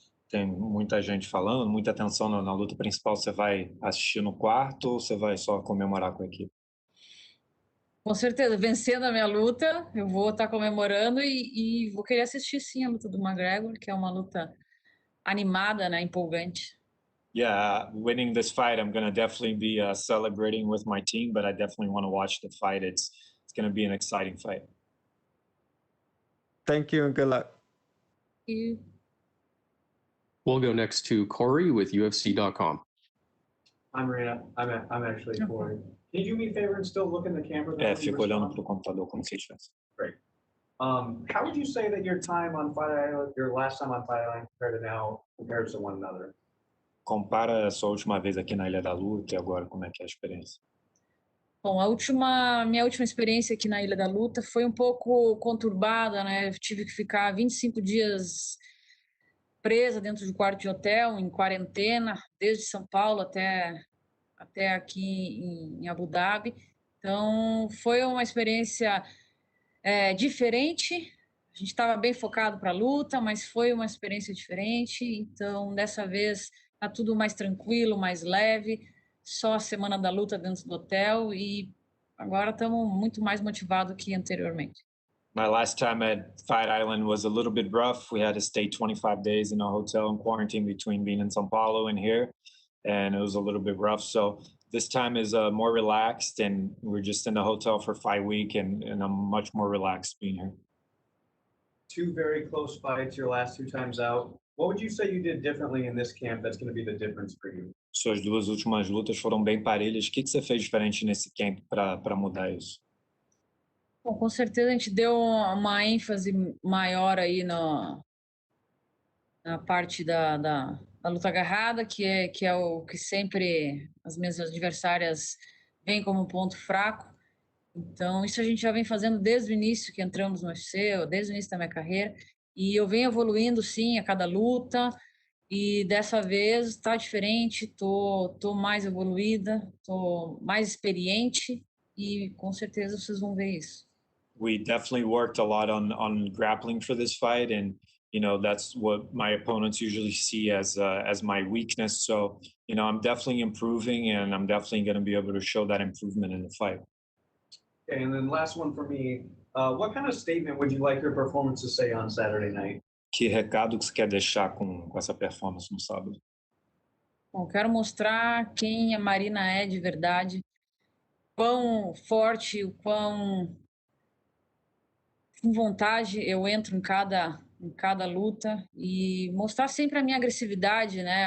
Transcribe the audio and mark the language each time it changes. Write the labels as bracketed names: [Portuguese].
[Portuguese] Tem muita gente falando, muita atenção na luta principal. Você vai assistir no quarto ou você vai só comemorar com a equipe? Com certeza, vencendo a minha luta, eu vou estar comemorando e vou querer assistir sim a luta do McGregor, que é uma luta animada, né, empolgante. [English] Yeah, winning this fight, I'm gonna definitely be celebrating with my team, but I definitely want to watch the fight. It's gonna be an exciting fight. Thank you and good luck. Thank you. We'll go next to Corey with UFC.com. I'm Marina. I'm actually Corey. Can you do me a favor and still look in the camera? [Portuguese] Fico olhando pro computador como se estivesse. [English] Great. How would you say that your time on Fight Island, your last time on Fight Island compared to now, compares to one another? [Portuguese] Compara a sua última vez aqui na Ilha da Luta e agora como é que é a experiência? Bom, minha última experiência aqui na Ilha da Luta foi um pouco conturbada, né? Eu tive que ficar 25 dias presa dentro de um quarto de hotel, em quarentena, desde São Paulo até aqui em Abu Dhabi. Então, foi uma experiência diferente. A gente estava bem focado para a luta, mas foi uma experiência diferente. Então, dessa vez, está tudo mais tranquilo, mais leve. Só a semana da luta dentro do hotel e agora estamos muito mais motivados que anteriormente. [English] My last time at Fight Island was a little bit rough. We had to stay 25 days in a hotel in quarantine between being in São Paulo and here, and it was a little bit rough. So this time is more relaxed, and we're just in the hotel for fight week, and I'm much more relaxed being here. Two very close fights, your last two times out. What would you say you did differently in this camp that's going to be the difference for you? [Portuguese] Suas duas últimas lutas foram bem parelhas. O que você fez diferente nesse camp para mudar isso? Bom, com certeza a gente deu uma ênfase maior aí na parte da luta agarrada, que é o que sempre as minhas adversárias veem como um ponto fraco. Então, isso a gente já vem fazendo desde o início que entramos no UFC, desde o início da minha carreira. E eu venho evoluindo, sim, a cada luta. E dessa vez está diferente, tô mais evoluída, tô mais experiente e com certeza vocês vão ver isso. [English] We definitely worked a lot on grappling for this fight, and you know that's what my opponents usually see as my weakness. So you know I'm definitely improving, and I'm definitely going to be able to show that improvement in the fight. Okay, and then last one for me. What kind of statement would you like your performance to say on Saturday night? [Portuguese] Que recado que você quer deixar com essa performance no sábado? Bom, quero mostrar quem a Marina é de verdade, quão forte, o quão com vontade eu entro em cada luta e mostrar sempre a minha agressividade, né?